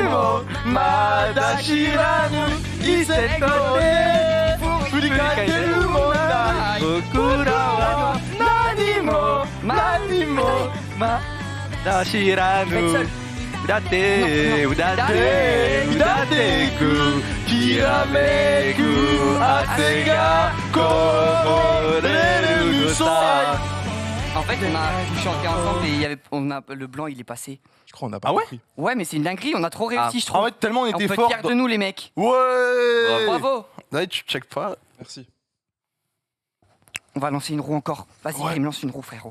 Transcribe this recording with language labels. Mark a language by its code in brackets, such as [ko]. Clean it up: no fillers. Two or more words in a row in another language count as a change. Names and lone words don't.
[ja] もまだ知らぬ伊勢とで振り返ってるもんだ僕らは何も何もまだ知らぬ歌って歌って歌っていくきらめく汗がこぼれるさ [fr] En fait, on a tout chanté ensemble et le blanc, il est passé. Je crois qu'on n'a pas Ah ouais compris. Ouais, mais c'est une dinguerie, on a trop réussi, je trouve. Ah ouais, tellement on on était peut être forts. fiers de nous, les mecs. Ouais. Bravo. Ouais, tu check pas. Merci. On va lancer une roue encore. Vas-y, Ouais. Grim, lance une roue, frérot.